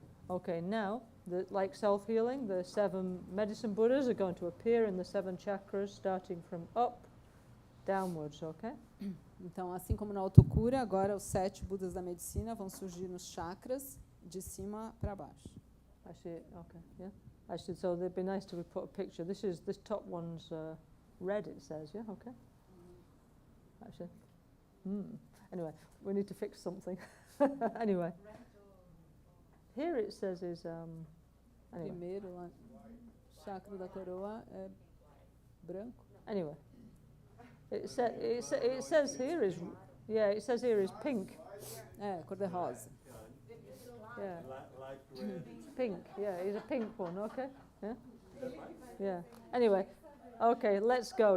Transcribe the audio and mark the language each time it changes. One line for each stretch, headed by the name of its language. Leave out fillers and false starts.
English: Okay, now, like self-healing, the 7 medicine Buddhas are going to appear in the 7 chakras, starting from up, downwards, okay?
Portuguese: Então, assim como na autocura, agora os 7 Budas da Medicina vão surgir nos chakras, de cima para baixo.
English: Actually, okay, yeah. Actually, so it'd be nice to put a picture. This top one's red, it says, yeah, okay? Actually, anyway, we need to fix something. Anyway. Here it says is anyway.
Portuguese: Primeiro, lá, chakra da coroa é branco.
English: Anyway, it says here is it says here is pink.
Portuguese: É, cor de rosa.
English: Yeah. Pink. Yeah, it's a pink one. Okay. Yeah. Yeah. Anyway, okay, let's go.